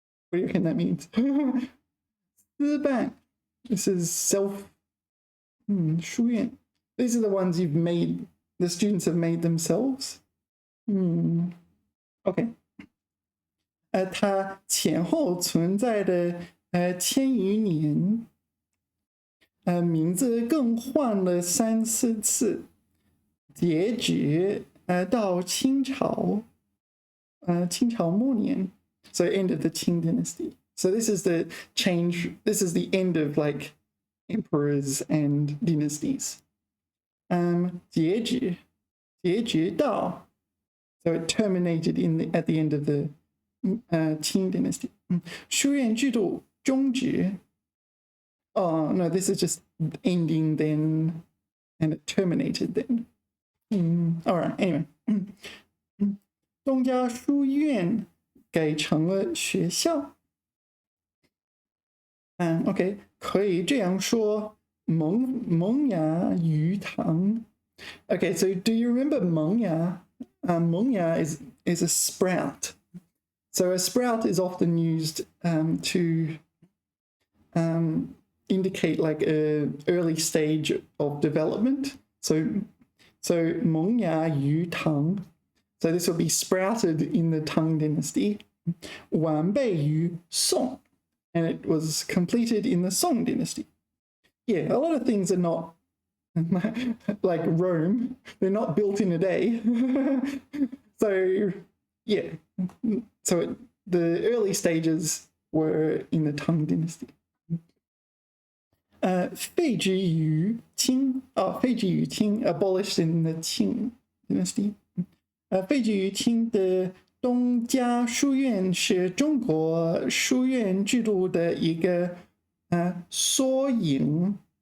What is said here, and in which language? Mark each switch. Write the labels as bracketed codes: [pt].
[en] What do you think that means? 私办 This is self 书院 These are the ones you've made, the students have made themselves. Okay. [zh] 它前后存在的千余年，名字更换了3、4次，截止到清朝末年。 [en] So end of the Qing dynasty. So this is the change. This is the end of like emperors and dynasties. 截止到 So it terminated at the end of the Qing dynasty. [zh] 书院制度终止 [en] Oh no, this is just ending then and it terminated then. All right, anyway. [zh] 东家书院改成了学校。 OK， 可以这样说，萌芽鱼塘。 [en] Okay, so do you remember 萌芽? 萌芽 is a sprout. So a sprout is often used to indicate like an early stage of development. So 萌芽鱼塘. So this will be sprouted in the Tang dynasty. [zh] 完备于宋. [en] And it was completed in the Song dynasty. Yeah, a lot of things are not like Rome. They're not built in a day. So, yeah. So the early stages were in the Tang dynasty. [zh] 废止于清 废止于清 [en] abolished in the Qing dynasty. [zh] 废止于清的东家书院是中国书院制度的一个缩影。